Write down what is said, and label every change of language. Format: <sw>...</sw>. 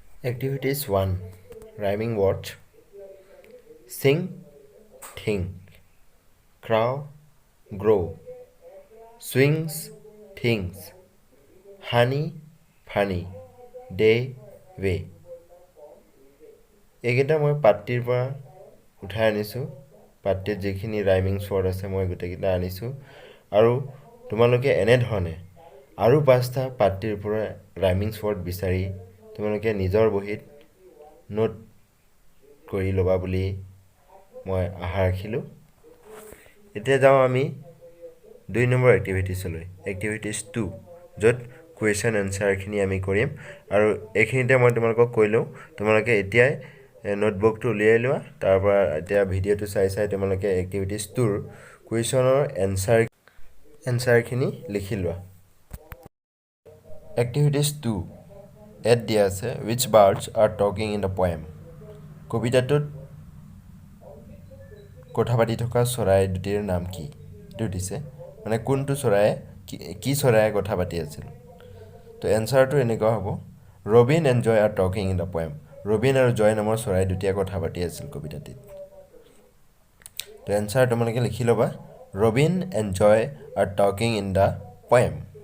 <en>Activities 1 Rhyming words. Sing, think, crow, grow, swings, things, honey, funny, day, way.</en> <as>এইকেইটা মই পাঠটিৰ পৰা উঠাই আনিছোঁ। পাঠটিত যিখিনি ৰাইমিংছ ৱৰ্ড আছে মই গোটেইকেইটা আনিছোঁ আৰু তোমালোকে এনেধৰণে আৰু 5টা পাঠটিৰ পৰা ৰাইমিংছ ৱৰ্ড বিচাৰি তোমালোকে নিজৰ বহীত নোট কৰি ল'বা বুলি মই আশা ৰাখিলোঁ। এতিয়া যাওঁ আমি 2 নম্বৰ এক্টিভিটিছলৈ, এক্টিভিটিছ 2, য'ত কুৱেশ্যন এনচাৰখিনি আমি কৰিম আৰু এইখিনিতে মই তোমালোকক কৈ লওঁ, তোমালোকে এতিয়াই নোটবুকটো উলিয়াই লোৱা, তাৰ পৰা এতিয়া ভিডিঅ'টো চাই তোমালোকে এক্টিভিটিছ 2ৰ কুৱেশ্যনৰ এনচাৰখিনি লিখি লোৱা। এক্টিভিটিছ 2 এড দিয়া আছে,</as> <en>which birds are talking in the poem?</en> <as>কবিতাটোত কথা পাতি থকা চৰাই দুটিৰ নাম কি এইটো দিছে মানে কোনটো চৰায়ে কি চৰায়ে কথা পাতি আছিল তো এনসাৰটো এনেকুৱা হ'ব</as> <en>Robin and Joy are talking in the poem</en> <as>Robin আৰু জয় নামৰ চৰাই দুটিয়ে কথা পাতি আছিল কবিতাটিত তো এনসাৰ তোমালোকে লিখি ল'বা Robin and Jay R talking in the poem</as>